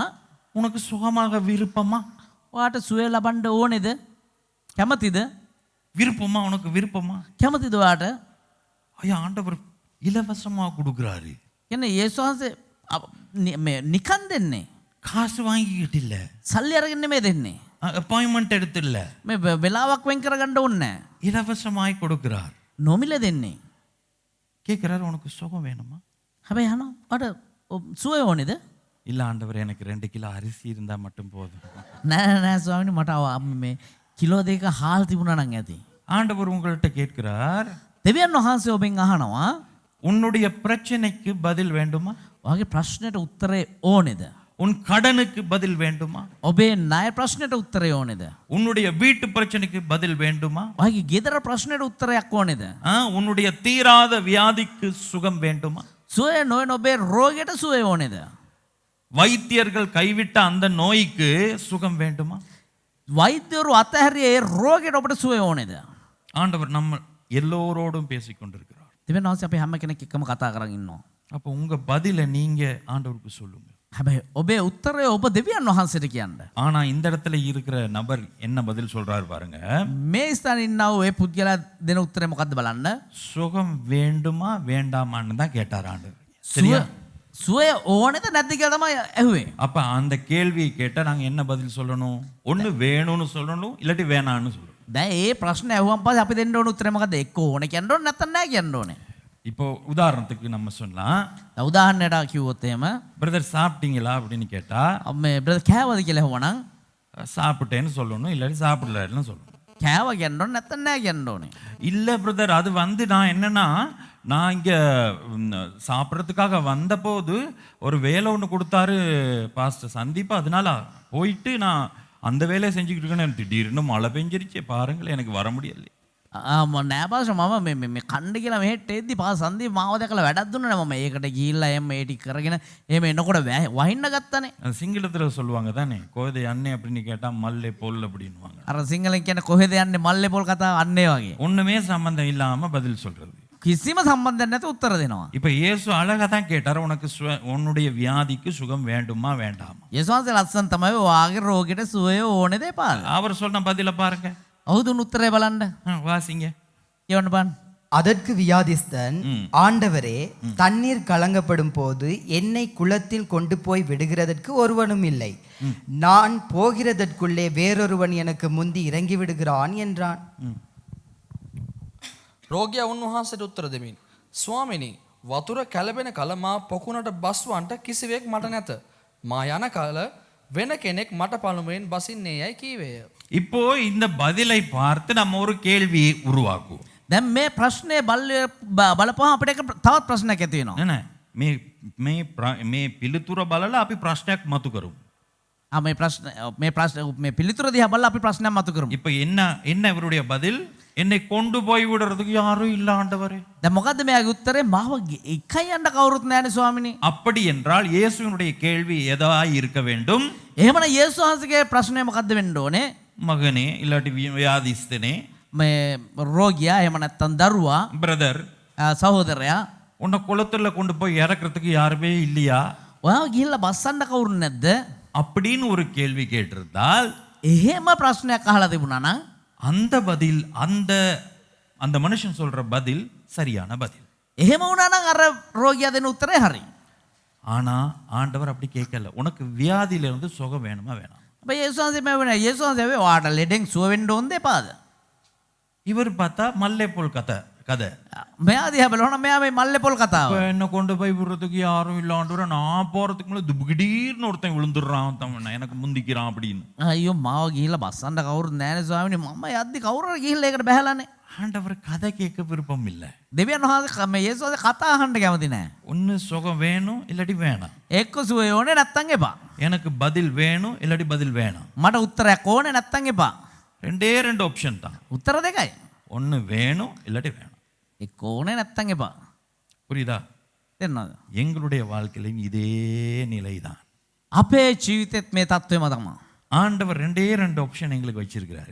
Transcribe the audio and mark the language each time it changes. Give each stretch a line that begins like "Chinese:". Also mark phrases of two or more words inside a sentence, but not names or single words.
Tamil: உனக்கு சுகமாக விருப்பமா?
Sinhala: ඔයාට සුවය ලබන්න ඕනේද? කැමතිද?
Tamil: விருப்பமா? உனக்கு விருப்பமா?
Sinhala: කැමතිද ඔයාට?
Tamil: ஐயா ஆண்டவர் இலவசமா கொடுக்குறாரு.
Sinhala: කියන්නේ යේසුස් වහන්සේ මේ නිකන් දෙන්නේ.
Tamil: காசு வாங்கிக்கிட்டு இல்ல,
Sinhala: සල්ලි අරගෙන නෙමෙයි දෙන්නේ.
Tamil: அப்பாயின்மெண்ட் எடுத்து இல்ல,
Sinhala: මේ වෙලාවක් වෙන් කරගන්න ඕනේ නැහැ.
Tamil: இலவசமாய் கொடுக்கிறார்.
Sinhala: නොමිල දෙන්නේ.
Tamil: கேட்கிறார், உனக்கு சுகம் வேணுமா?
Sinhala: හැබැයි අහනවා ඔයාට සුවය ඕනේද?
Tamil: இல்ல ஆண்டவர், எனக்கு 2 கிலோ அரிசி இருந்தா மட்டும் போதும்.
Sinhala: නෑ නෑ ස්වාමීනි මට මේ කිලෝ 2ක හාල් තිබුණා නම් ඇති.
Tamil: ஆண்டவர் உங்கள்கிட்ட கேட்கிறார்,
Sinhala: දෙවියන් වහන්සේ ඔබෙන් අහනවා
Tamil: உன்னுடைய பிரச்சனைக்கு பதில் வேண்டுமா?
Sinhala: ඔයාගේ ප්‍රශ්නෙට උත්තරේ ඕනේද?
Tamil: உன் கடனுக்கு பதில் வேண்டுமா?
Sinhala: ඔබේ ණය ප්‍රශ්නෙට උත්තරේ ඕනේද?
Tamil: உன்னுடைய வீட்டு பிரச்சனைக்கு பதில் வேண்டுமா?
Sinhala: ඔයාගේ ගෙදර ප්‍රශ්නෙට උත්තරයක් ඕනේද?
Tamil: உன்னுடைய தீராத வியாதிக்கு சுகம் வேண்டுமா?
Sinhala: සුවය නොවන ඔබේ රෝගයට සුවය ඕනේද?
Tamil: வைத்தியர்கள் கைவிட்ட அந்த நோய்க்கு சுகம் வேண்டுமா?
Sinhala: වෛද්‍යවරු අතහැරියේ ඒ රෝගයට ඔබට සුවය ඕනේද?
Tamil: ஆண்டவர் நம்ம எல்லோரோடும் பேசிக் கொண்டிருக்கிறார்.
Sinhala: දෙවියන් වහන්සේ අපි හැම කෙනෙක් එක්කම කතා කරගෙන ඉන්නවා.
Tamil: அப்போ உங்க பதிலை நீங்க ஆண்டவருக்கு சொல்லுங்க.
Sinhala: හැබැයි ඔබේ උත්තරය ඔබ දෙවියන් වහන්සේට කියන්න.
Tamil: ஆனா இந்த இடத்துல இருக்கிற நபர் என்ன பதில் சொல்றாரு பாருங்க.
Sinhala: මේ ස්ථානේ ඉන්නා වූ ඒ පුද්ගලයා දෙන උත්තරේ මොකද්ද බලන්න.
Tamil: சுகம் வேண்டுமா வேண்டாமான்னு தான் கேட்டார் ஆண்டவர். சரியா?
Sinhala: සුවය ඕනේද නැද්ද කියලා තමයි ඇහුවේ.
Tamil: அப்ப அந்த கேள்வியை கேட்டா நாங்க என்ன பதில் சொல்லணும்? ஒண்ணு வேணும்னு சொல்லணும், இல்லாட்டி வேணான்னு சொல்லணும்.
Sinhala: දැන් ඒ ප්‍රශ්නේ ඇහුවම පස්සේ අපි දෙන්න ඕන උත්තරේ මොකද්ද? එක්ක ඕනේ කියන්න ඕනේ නැත්නම් නැහැ කියන්න ඕනේ.
Tamil: இப்போ உதாரணத்துக்கு நம்ம சொல்லலாம்,
Sinhala: උදාහරණයට කිව්වොත් එහෙම
Tamil: பிரதர் சாப்பிட்டீங்களா அப்படின்னு கேட்டா
Sinhala: මේ බ්‍රදර් කෑවද කියලා ඇහුවනම්
Tamil: சாப்பிட்டேன்னு சொல்லணும், இல்லாட்டி சாப்பிடலன்னு சொல்லணும்.
Sinhala: කෑව කියන්න ඕනේ නැත්නම් නැහැ කියන්න ඕනේ.
Tamil: இல்லை பிரதர், அது நான் என்னன்னா நான் இங்கே சாப்பிட்றதுக்காக வந்தபோது ஒரு வேலை ஒன்று கொடுத்தாரு பாஸ்டர் சந்தீப், அதனால போயிட்டு நான் அந்த வேலையை செஞ்சுக்கிட்டு இருக்கேன்னு திடீர்னு மழை பெஞ்சிருச்சு பாருங்களேன், எனக்கு வர முடியலை.
Sinhala: නෑ පාස මම මේ කණ්ඩ කියලා මෙහෙට එද්දි පාස සන්දීප් මාව දැකලා වැඩක් දුන්නා නේ. මම ඒකට ගිහිල්ලා එම් ඒ ටික කරගෙන එහෙම එනකොට වහින්න ගත්තානේ.
Tamil: சிங்களத்தில் சொல்லுவாங்க தானே, கோதை அண்ணே அப்படின்னு கேட்டால்
Sinhala: මල්ලේ පොල්
Tamil: அப்படின்வாங்க.
Sinhala: අර සිංහලෙන් කියන්නේ කොහෙද යන්නේ මල්ලේ පොල් කතාව අන්නේ වගේ.
Tamil: ஒன்றுமே சம்பந்தம் இல்லாமல் பதில் சொல்றது.
Sinhala: කිසිම සම්බන්ධයක් නැතුව උත්තර දෙනවා.
Tamil: இப்போ இயேசு அழகாக தான் கேட்டார், உனக்கு உன்னுடைய வியாதிக்கு சுகம் வேண்டுமா வேண்டாமா?
Sinhala: යේසුස් වහන්සේ ලස්සන තමයි ඔයාගේ රෝගෙට සුවය ඕනේද එපාද?
Tamil: அவர் சொன்ன பதிலை பாருங்க.
Sinhala: ඔහු දුන්න උත්තරේ බලන්න.
Tamil: வாசிங்க.
Sinhala: කියවන්න බලන්න.
Tamil: அதற்கு வியாதிஸ்தன், ஆண்டவரே, தண்ணீர் கலங்கப்படும் போது என்னை குளத்தில் கொண்டு போய் விடுகிறதற்கு ஒருவனும் இல்லை. நான் போகிறதற்குள்ளே வேறொருவன் எனக்கு முந்தி இறங்கி விடுகிறான் என்றான்.
Sinhala: රෝගියා උන්වහන්සේට උත්තර දෙමින්, ස්වාමිනී, වතුර කැළඹෙන කල මා පොකුණට බස්වන්ට කිසිවෙක් මට නැත. මා යන කල වෙන කෙනෙක් මට පළමුවෙන් බසින්නේ යයි කීවේය.
Tamil: இப்போ இந்த பதிலை பார்த்து நம்ம ஒரு கேள்வியை உருவாக்குவோம்.
Sinhala: දැන් මේ ප්‍රශ්නේ බලපුවහම අපිට එක තවත් ප්‍රශ්නයක් ඇති වෙනවා. නෑ මේ පිළිතුර බලලා අපි ප්‍රශ්නයක් මතු කරමු. මේ පිළිතුර දිහා බලලා අපි ප්‍රශ්නයක් මතු කරමු.
Tamil: இப்போ என்ன இவருடைய பதில்? என்னை கொண்டு போய் விடுறதுக்கு யாரும் இல்ல ஆண்டவரே.
Sinhala: දැන් මොකද්ද මෙයාගේ උත්තරේ? මාව එකයි යන්න කවුරුත් නැහැනේ ස්වාමිනේ.
Tamil: அப்படி என்றால் இயேசுவினுடைய கேள்வி எதாய் இருக்க வேண்டும்?
Sinhala: එහෙමනම් යේසුස් වහන්සේගේ ප්‍රශ්නය මොකද්ද වෙන්න ඕනේ?
Tamil: மகனே இல்லாட்டி வியாதிஸ்தனே,
Sinhala: මේ රෝගියා එහෙම නැත්නම් දරුවා
Tamil: பிரதர்,
Sinhala: සහෝදරයා
Tamil: உன்னை குளத்துல கொண்டு போய் இறக்குறதுக்கு யாருமே இல்லையா
Sinhala: ඔයාව ගිහිල්ලා බස්සන්න කවුරු නැද්ද?
Tamil: அப்படின்னு ஒரு கேள்வி கேட்டிருந்தால்
Sinhala: එහෙම ප්‍රශ්නයක් අහලා තිබුණා නම්
Tamil: அந்த பதில் அந்த மனுஷன் சொல்ற பதில் சரியான பதில்.
Sinhala: එහෙම වුණා නම් අර රෝගියා දෙන උත්තරේ හරි.
Tamil: ஆனா ஆண்டவர் அப்படி கேட்கல. உனக்கு வியாதியில இருந்து சுகம் வேணுமா வேணாம்?
Sinhala: හැබැයි යේසුස් වහන්සේ මේ වෙන යේසුස් වහන්සේ ඔයාට ලෙඩෙන් සුව වෙන්න ඕනද එපාද?
Tamil: இவர் பார்த்தா மல்லைப்போல் கதை.
Sinhala: මෙයා දිහා බලනවා මෙයා මේ මල්ලේ පොල් කතාව.
Tamil: என்ன கொண்டு போய் விடுறதுக்கு யாரும் இல்லாண்டு நான் போறதுக்கு முன்னாடி துபுகிடீர்னு ஒருத்தன் விழுந்துடுறான், எனக்கு முந்திக்கிறான் அப்படின்னு.
Sinhala: අයියෝ මාව ගිහිල්ලා බස්සන්න කවුරුත් නැහැනේ ස්වාමිනේ. මම යද්දි කවුරු හරි ගිහිල්ලා ඒකට බහැලානේ.
Tamil: ஆண்டவர் கதை கேட்க விருப்பம் இல்லை.
Sinhala: දෙවියන් වහන්සේ මේ යේසුස් වහන්සේ කතා අහන්න කැමති නැහැ.
Tamil: ஒன்று சுகம் வேணும் இல்லாட்டி வேணாம்.
Sinhala: එක්ක සුවය ඕනේ නැත්තම් එපා.
Tamil: எனக்கு பதில் வேணும் இல்லாட்டி பதில் வேணாம்.
Sinhala: මට උත්තරයක් ඕනේ නැත්තම් එපා.
Tamil: ரெண்டு ஆப்ஷன் தான்.
Sinhala: උත්තර දෙකයි.
Tamil: ஒன்று வேணும் இல்லாட்டி வேணாம்.
Sinhala: එක්ක ඕනේ නැත්තම් එපා.
Tamil: புரியுதா?
Sinhala: තේරෙනවද?
Tamil: எங்களுடைய வாழ்க்கையிலும் இதே நிலைதான்.
Sinhala: අපේ ජීවිතෙත් මේ தත්වෙම තමයි.
Tamil: ஆண்டவர் ரெண்டு ஆப்ஷன் எங்களுக்கு வச்சிருக்கிறாரு.